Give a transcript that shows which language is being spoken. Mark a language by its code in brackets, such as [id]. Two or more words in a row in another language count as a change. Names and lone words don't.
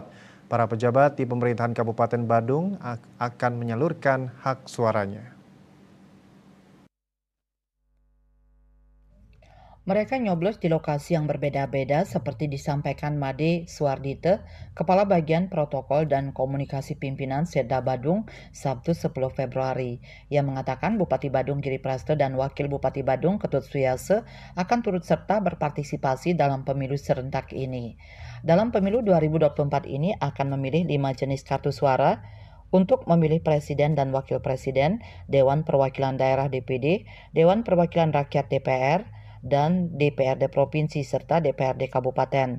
[id] Para pejabat di pemerintahan Kabupaten Badung akan menyalurkan hak suaranya. Mereka nyoblos di lokasi yang berbeda-beda seperti disampaikan Made Suardite, Kepala Bagian Protokol dan Komunikasi Pimpinan Setda Badung, Sabtu 10 Februari. Ia mengatakan Bupati Badung Giri Prasto dan Wakil Bupati Badung Ketut Suyase akan turut serta berpartisipasi dalam pemilu serentak ini. Dalam pemilu 2024 ini akan memilih 5 jenis kartu suara untuk memilih Presiden dan Wakil Presiden, Dewan Perwakilan Daerah DPD, Dewan Perwakilan Rakyat DPR, dan DPRD Provinsi serta DPRD Kabupaten.